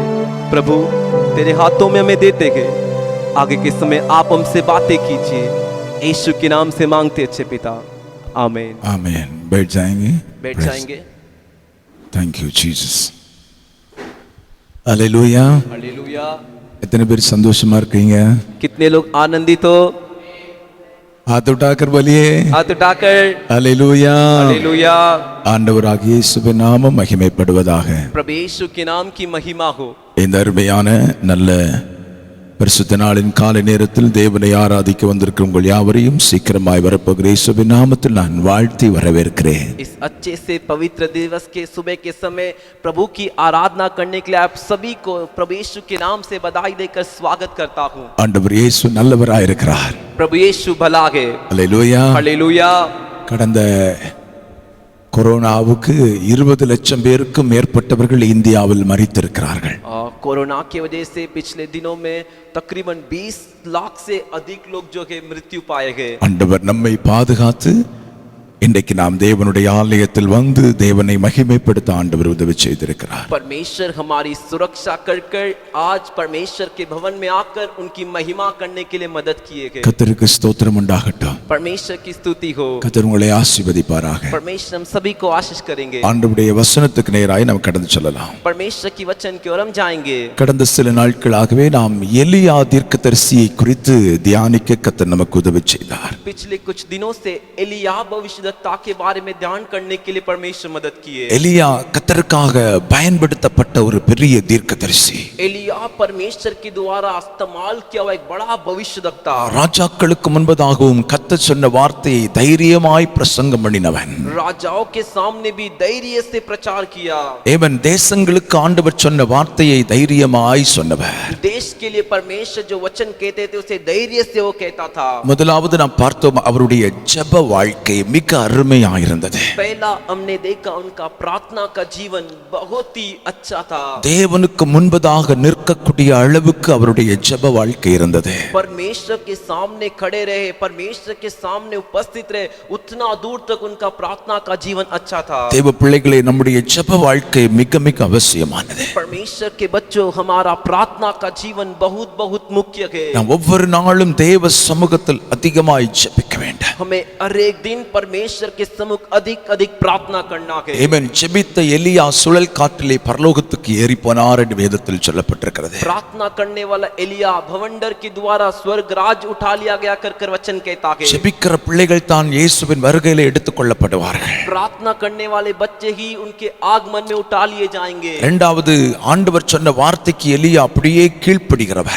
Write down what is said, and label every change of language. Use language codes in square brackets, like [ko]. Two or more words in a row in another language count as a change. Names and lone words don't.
[hi] प्रभु तेरे हाथों में हमें देते गए, आगे के समय आप हमसे बातें कीजिए, यीशु के नाम से मांगते अच्छे पिता, आमीन। आमीन। बैठ जाएंगे। [en] Thank you Jesus. [hi] हालेलुया। हालेलुया। [ta] इतने பேர் சந்தோஷமா இருக்கீங்க? [hi] कितने लोग आनंदित हो? हाथ उठाकर बोलिए हाथ उठाकर हालेलुया। हालेलुया। [ta] ஆண்டவராகிய இயேசுவின் நாமம் மகிமைப்படுவதாக। [hi] प्रभु यीशु के नाम की महिमा हो। [ta] இந்த அருமையான நல்ல பரிசுத்த நாளின் காலை நேரத்தில் தேவனை ஆராதிக்க வந்திருக்கிற உங்கள் யாவரையும் சீக்கிரமாய் வரப்போகிற இயேசுவின் நாமத்தில் நான் வாழ்த்தி வரவேற்கிறேன்। [hi] इस अच्छे से पवित्र दिवस के सुबह के समय प्रभु की आराधना करने के लिए आप सभी को प्रभु यीशु के नाम से बधाई देकर स्वागत करता हूँ। [ta] ஆண்டவர் இயேசு நல்லவராய் இருக்கிறார்। [hi] प्रभु यीशु भला है। हालेलुया। हालेलुया। [ta] கடந்த கொரோனாவுக்கு 20 லட்சம் பேருக்கும் மேற்பட்டவர்கள் இந்தியாவில் மரித்திருக்கிறார்கள்। [hi] कोरोना की वजह से पिछले दिनों में तकरीबन 20 लाख से अधिक लोग जो है मृत्यु पाए गए। [ta] ஆண்டவர் நம்மை பாதுகாத்து இன்றைக்கு நாம் தேவனுடைய ஆலயத்தில் வந்து தேவனை மகிமைப்படுத்த ஆண்டவர் உதவி செய்திருக்கிறார்। [hi] परमेश्वर हमारी सुरक्षा कर आज परमेश्वर के भवन में आकर उनकी महिमा करने के लिए मदद किए गए। [ta] கர்த்தருக்கு ஸ்தோத்திரம் உண்டாகட்டும்। [hi] परमेश्वर की स्तुति हो। [ta] கர்த்தர் உங்களை ஆசீர்வதிப்பாராக। [hi] परमेश्वर हम सभी को आशीष करेंगे। [ta] ஆண்டவருடைய வசனத்துக்கு நேராய் நாம் கடந்து செல்லலாம்। [hi] परमेश्वर की वचन की ओर हम जाएंगे। [ta] கடந்த சில நாட்களாகவே நாம் எலியா தீர்க்கதரிசியை குறித்து தியானிக்க கர்த்தர் நமக்கு உதவி செய்தார்। [hi] पिछले कुछ दिनों से एलिया भविष्यद्वक्ता के बारे में ध्यान करने के लिए परमेश्वर मदद किए। [ta] எலியா கர்த்தருக்காக பயன்படுத்தப்பட்ட ஒரு பெரிய தீர்க்கதரிசி। [hi] एलिया परमेश्वर के द्वारा इस्तेमाल किया हुआ एक बड़ा भविष्यद्वक्ता। [ta] ராஜாக்களுக்கு முன்பதாகவும் கர்த்தர் சொன்ன வார்த்தையை தைரியமாய் பிரசங்கம் பண்ணினவன்। [hi] राजाओं के सामने भी धैर्य से प्रचार किया। [ta] ஏவன் தேசங்களுக்கு ஆண்டவர் சொன்ன வார்த்தையை தைரியமாய் சொன்னவர்। [hi] देश के लिए परमेश्वर जो वचन कहते थे उसे धैर्य से वो कहता था। [ta] முதலாவது நாம் பார்த்தோம் அவருடைய ஜெப வாழ்க்கை மிக அருமையாக இருந்தது। [hi] पहला हमने देखा उनका प्रार्थना का जीवन बहुत ही अच्छा था। [ta] தேவனுக்கு முன்பதாக நிற்கக்கூடிய அளவுக்கு அவருடைய ஜெப வாழ்க்கை இருந்தது। [hi] परमेश्वर के सामने खड़े रहे, परमेश्वर के सामने उपस्थित रहे, उतना दूर तक उनका प्रार्थना का जीवन अच्छा था। [ta] தேவ பிள்ளைகளே நம்முடைய ஜெப வாழ்க்கை மிக மிக அவசியமானது। [hi] परमेश्वर के बच्चों हमारा प्रार्थना का जीवन बहुत बहुत मुख्य है। [ta] நாம் ஒவ்வொரு நாளும் தேவ சமூகத்தில் அதிகமாய் ஜெபிக்க வேண்டும்। [hi] हमें हर एक दिन परमेश्वर के सम्मुख अधिक अधिक प्रार्थना करना है। [ta] ஆமென்। ஜெபித்த எலியா சுழல் காற்றிலே பரலோகத்துக்கு ஏறி போனார் என்று வேதத்தில் சொல்லப்பட்டிருக்கிறது। [hi] प्रार्थना करने वाला एलिया भवंडर के द्वारा स्वर्ग राज उठा लिया गया कर वचन कहता है। [ta] ஜெபிக்கிற பிள்ளைகள் தான் இயேசுவின் வருகையிலே எடுத்துக்கொள்ளப்படுவார்கள்। [hi] प्रार्थना करने वाले बच्चे ही उनके आगमन में उठा लिए जाएंगे। [ta] இரண்டாவது ஆண்டவர் சொன்ன வார்த்தைக்கு எலியா அப்படியே கீழ்ப்படிகிறவர்।